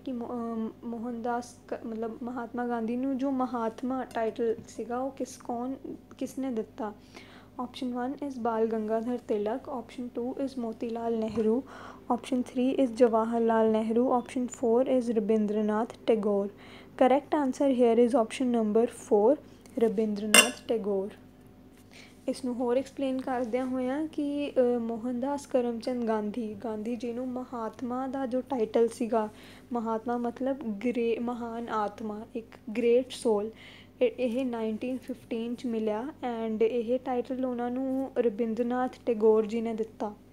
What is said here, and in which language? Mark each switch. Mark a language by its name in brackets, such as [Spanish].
[Punjabi] ਕਿ ਮਤਲਬ ਮਹਾਤਮਾ ਗਾਂਧੀ ਨੂੰ ਜੋ ਮਹਾਤਮਾ ਟਾਈਟਲ ਸੀਗਾ ਉਹ ਕਿਸ ਨੇ ਦਿੱਤਾ? [English] option 1 is Bal Gangadhar Tilak, option 2 is Moti Lal Nehru, option 3 is Jawahar Lal Nehru, option 4 is Rabindranath Tagore. correct answer here is option number 4 Rabindranath Tagore. [Punjabi] ਇਸ ਨੂੰ ਹੋਰ ਐਕਸਪਲੇਨ ਕਰਦਿਆਂ ਹੋਇਆਂ ਕਿ ਮੋਹਨਦਾਸ ਕਰਮਚੰਦ ਗਾਂਧੀ ਜੀ ਨੂੰ ਮਹਾਤਮਾ ਦਾ ਜੋ ਟਾਈਟਲ ਸੀਗਾ, ਮਹਾਤਮਾ ਮਤਲਬ ਮਹਾਨ ਆਤਮਾ, ਇੱਕ ਗ੍ਰੇਟ ਸੋਲ, ਇਹ 1915 'ਚ ਮਿਲਿਆ ਐਂਡ ਇਹ ਟਾਈਟਲ ਉਹਨਾਂ ਨੂੰ ਰਬਿੰਦਰਨਾਥ ਟੈਗੋਰ ਜੀ ਨੇ ਦਿੱਤਾ।